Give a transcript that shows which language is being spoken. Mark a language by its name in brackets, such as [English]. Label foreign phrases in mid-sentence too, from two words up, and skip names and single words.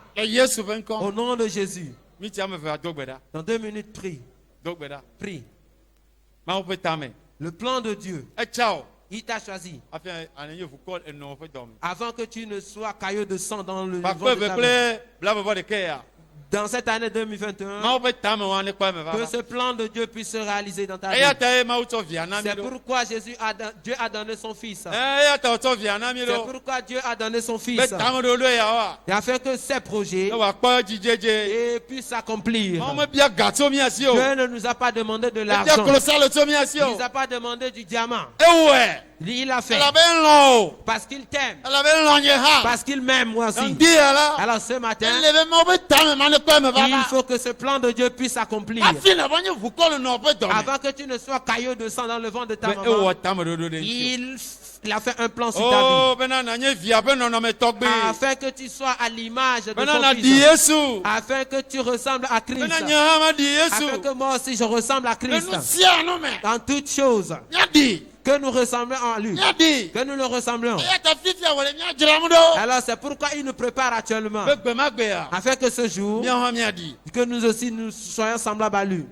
[French] Au nom de Jésus. Dans 2 minutes, prie. Prie. Le plan de Dieu. Il t'a choisi. Avant que tu ne sois caillou de sang dans le ventre de ta mère. dans cette année 2021, [Ewe] mawu ƒe tame wa ne kpɔ eme [French] que [Ewe] vava [French] ce plan de Dieu puisse se réaliser dans ta [Ewe] eya [French] vie. [Ewe] ta ye mawu tsɔ via na mi [French] C'est [Ewe] ɖo [French] pourquoi Dieu a donné son Fils. [Ewe] eya ta wotsɔ via na mi [French] C'est [Ewe] ɖo [French] pourquoi Dieu a donné son [Ewe] be [French] Fils. [Ewe] tame ɖoɖo yawoa [French] Et afin que ces projets [Ewe] ne wòakpɔ dzidzedze [French] puissent s'accomplir. [Ewe] mawu mebia ga tso mia si o [French] Dieu ne nous a pas demandé de [Ewe] ebia [French] l'argent. [Ewe] klosalo tso mia si [French] Il [Ewe] o [French] nous a pas demandé du diamant. [Ewe] ewɔe [French] Il a fait [Ewe] elabe lɔn o [French] parce qu'il t'aime, [Ewe] elabe lɔn nye hã [French] parce qu'il m'aime moi aussi. [Ewe] ŋdi ya la [French] Alors ce matin, [Ewe] ele be mawu be tame ma ne kpɔ eme [French] il [Ewe] vava [French] faut que ce plan de Dieu puisse s'accomplir. [Ewe] afi na bɔ nye ʋukɔ le nɔ ƒe dɔme [French] Avant que tu ne sois caillou de sang dans le ventre de ta [Ewe] be [French] maman, [Ewe] ewɔ tame ɖoɖo ɖe ŋuti [French] il a fait un plan sur ta [Ewe] o bena nanye via ƒe nɔnɔme [French] vie. [Ewe] tɔgbe [French] Afin que tu sois à l'image de [Ewe] bena [French] ton [Ewe] na di [French] Fils. [Ewe] Yesu [French] Afin que tu ressembles à Christ. [Ewe] bena nye hã ma di [French] Afin [Ewe] Yesu [French] que moi aussi je ressemble à [Ewe] le [French] Christ. [Ewe] nu sia nu me [French] Dans toutes choses, [Ewe] mia di [French] que nous ressemblons à lui. [Ewe] mia di [French] Que nous le ressemblons. [Ewe] eya ta fifia wòle mia dzram ɖo [French] Alors c'est pourquoi il nous prépare actuellement. [Ewe] be gbe ma gbea [French] Afin que ce jour, [Ewe] mia hã mia di [French] que nous aussi nous soyons semblables à lui.